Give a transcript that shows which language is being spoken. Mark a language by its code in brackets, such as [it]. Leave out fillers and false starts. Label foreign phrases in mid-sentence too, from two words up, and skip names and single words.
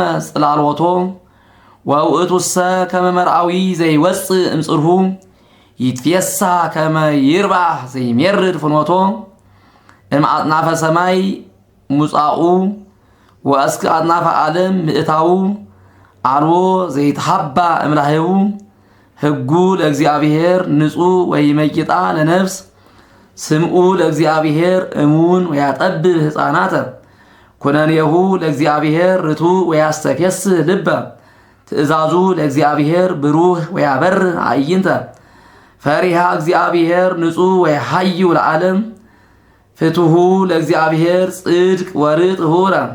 [gez] ጽላልወቶ ወውእቱሰ ከመ መርአዊ ዘይወፅእ እምጽርሁ ይትፌሳ ከመ ይርባሕ ዘይሜርድ ፍኖቶ እምአጽናፈ ሰማይ ሙጻኡ ወእስከ አጽናፈ ዓለም ምእታው አልቦ ዘይትሃባ እምላህቡ ሕጉ ለእግዚአብሔር ንጹሕ ወይመይጣ ለነፍስ ስምዑ ለእግዚአብሔር እሙን ወያጠብብ ሕፃናተ ኩነኔሁ ለእግዚአብሔር ርቱዕ ወያስተፌስህ ልበ ትእዛዙ ለእግዚአብሔር ብሩህ ወያበርህ አዕይንተ ፈሪሃ እግዚአብሔር ንጹሕ ወይሃዩ ለዓለም ፍትሑ ለእግዚአብሔር ጽድቅ ወርጥ ሁረ